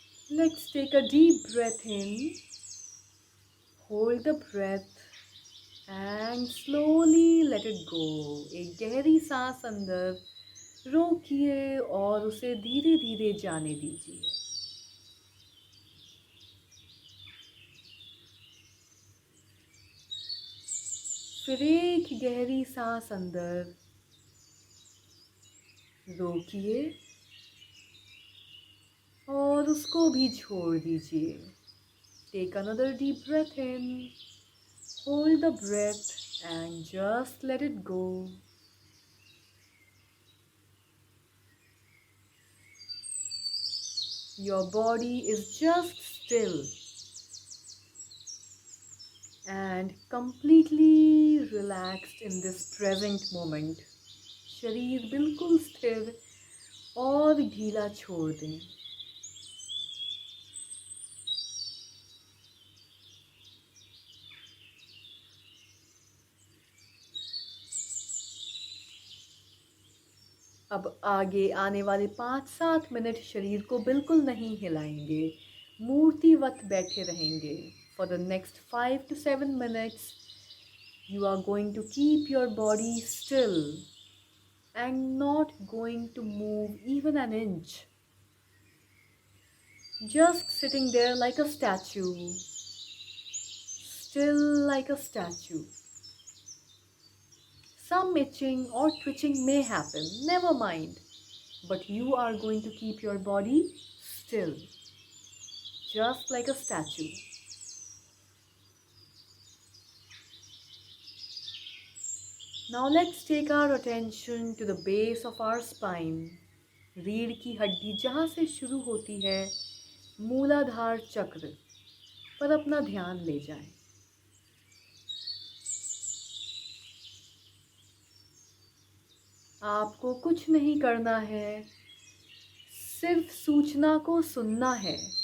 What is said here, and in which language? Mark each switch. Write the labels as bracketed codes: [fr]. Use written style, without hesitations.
[en] Let's take a deep breath in, hold the breath and slowly let it go. [hi] एक गहरी सांस अंदर रोकिए और उसे धीरे धीरे जाने दीजिए। फिर एक गहरी सांस अंदर रोकिए और उसको भी छोड़ दीजिए। [en] Take another deep breath in, hold the breath and just let it go. Your body is just still and completely relaxed in this present moment. [hi] शरीर बिल्कुल स्थिर और ढीला छोड़ दें। अब आगे आने वाले 5-7 मिनट शरीर को बिल्कुल नहीं हिलाएंगे, मूर्तिवत बैठे रहेंगे। [en] For the next 5 to 7 minutes, you are going to keep your body still and not going to move even an inch. Just sitting there like a statue, still like a statue. Some itching or twitching may happen, never mind. But you are going to keep your body still. just like a statue. Now let's take our attention to the base of our spine. [hi] रीढ़ की हड्डी जहाँ से शुरू होती है, मूलाधार चक्र पर अपना ध्यान ले जाएं। आपको कुछ नहीं करना है, सिर्फ सूचना को सुनना है।